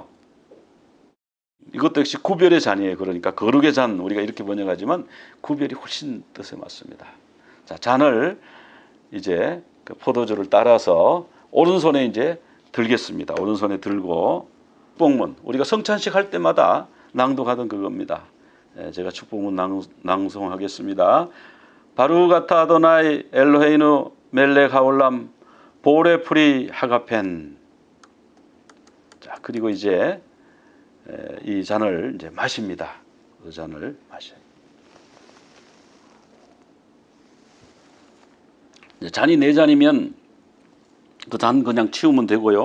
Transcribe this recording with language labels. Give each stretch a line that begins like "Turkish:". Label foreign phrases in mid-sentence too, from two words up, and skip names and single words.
Korean: 이것도 역시 구별의 잔이에요. 그러니까 거룩의 잔, 우리가 이렇게 번역하지만 구별이 훨씬 뜻에 맞습니다. 자, 잔을 이제 그 포도주를 따라서 오른손에 이제 들겠습니다. 오른손에 들고 축복문, 우리가 성찬식 할 때마다 낭독하던 그겁니다. 제가 축복문 낭송하겠습니다.
Hebrew: ברוך אתה אדוני אלוהינו מלך העולם בורא פרי הגפן.
Korean: 자, 그리고 이제 이 잔을 이제 마십니다. 그 잔을 마셔요. 잔이 4잔이면 그 잔 그냥 치우면 되고요.